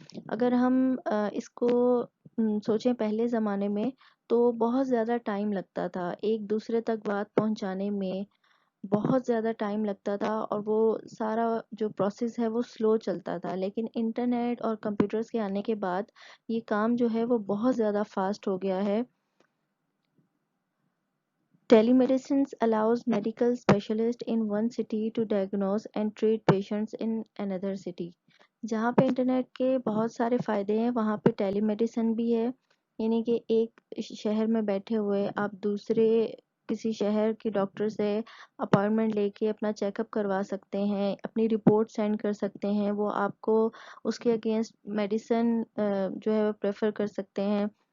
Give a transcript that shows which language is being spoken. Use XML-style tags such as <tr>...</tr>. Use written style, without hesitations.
<ur>اگر ہم اس کو سوچیں پہلے زمانے میں تو بہت زیادہ ٹائم لگتا تھا ایک دوسرے تک بات پہنچانے میں, بہت زیادہ ٹائم لگتا تھا اور وہ سارا جو پروسیس ہے وہ سلو چلتا تھا. لیکن انٹرنیٹ اور کمپیوٹرز کے آنے کے بعد یہ کام جو ہے وہ بہت زیادہ فاسٹ ہو گیا ہے.</ur> <en>Telemedicine allows medical specialists in one city to diagnose and treat patients in another city.</en> <ur>جہاں پہ انٹرنیٹ کے بہت سارے فائدے ہیں وہاں پہ ٹیلی میڈیسن بھی ہے. یعنی کہ ایک شہر میں بیٹھے ہوئے آپ دوسرے کسی شہر کے ڈاکٹر سے اپائنٹمنٹ لے کے اپنا چیک اپ کروا سکتے ہیں, اپنی رپورٹ سینڈ کر سکتے ہیں, وہ آپ کو اس کے اگینسٹ میڈیسن جو ہے وہ پریفر کر سکتے ہیں.</ur>